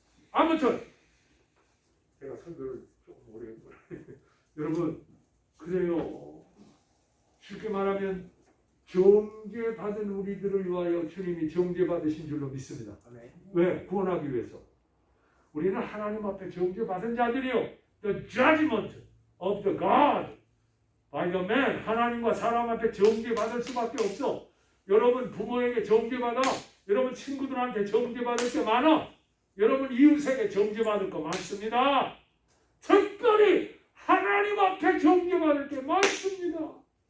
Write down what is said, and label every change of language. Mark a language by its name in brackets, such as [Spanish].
[Korean] 아무튼 제가 설교를 조금 오래 했구나. 여러분 그래요. 쉽게 말하면 정죄받은 우리들을 위하여 주님이 정죄받으신 줄로 믿습니다. 왜? 구원하기 위해서. 우리는 하나님 앞에 정죄받은 자들이요. [English] The judgment of the God by the man. [Korean] 하나님과 사람 앞에 정죄받을 수밖에 없어. 여러분 부모에게 정죄받아. 여러분 친구들한테 정죄받을 게 많아. 여러분 이웃에게 정죄받을 거 많습니다. 특별히 하나님 앞에 정죄받을 게 많습니다.